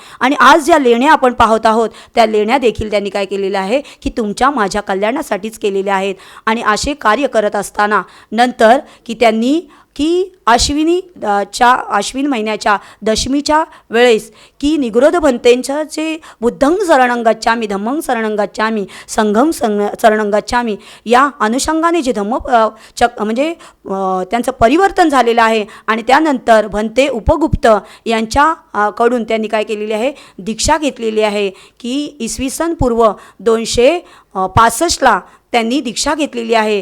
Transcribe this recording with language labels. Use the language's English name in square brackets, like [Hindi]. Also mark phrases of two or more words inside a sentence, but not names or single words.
[Marathi] आणि आज ज्या लेण्या आपण पाहत आहोत त्या लेण्या देखील त्यांनी काय केलेलं आहे की तुमच्या माझ्या कल्याणासाठीच केलेल्या आहेत. आणि असे कार्य करत असताना नंतर की त्यांनी की आश्विन महिन्याच्या दशमीच्या वेळेस की निगरोध भंतेंचं जे [Pali] बुद्धं शरणं गच्छामि धम्मं शरणं गच्छामि संघं शरणं गच्छामि [Marathi] या अनुषंगाने जे म्हणजे त्यांचं परिवर्तन झालेलं आहे. आणि त्यानंतर भंते उपगुप्त यांच्याकडून त्यांनी काय केलेली आहे दीक्षा घेतलेली आहे की इसवी सन पूर्व 265ला त्यांनी दीक्षा घेतलेली आहे.